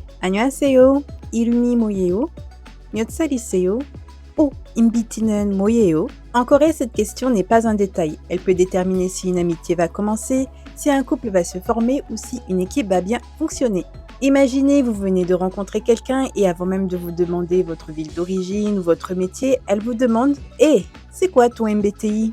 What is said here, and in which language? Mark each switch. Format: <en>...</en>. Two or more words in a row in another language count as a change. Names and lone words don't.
<ko>안녕하세요. 이름이 뭐예요? 몇 살이세요? Oh, 인비티는 뭐예요?</ko> <fr>En Corée, cette question n'est pas un détail. Elle peut déterminer si une amitié va commencer, si un couple va se former ou si une équipe va bien fonctionner. Imaginez, vous venez de rencontrer quelqu'un et avant même de vous demander votre ville d'origine ou votre métier, elle vous demande « Hé, c'est quoi ton MBTI ?»</fr>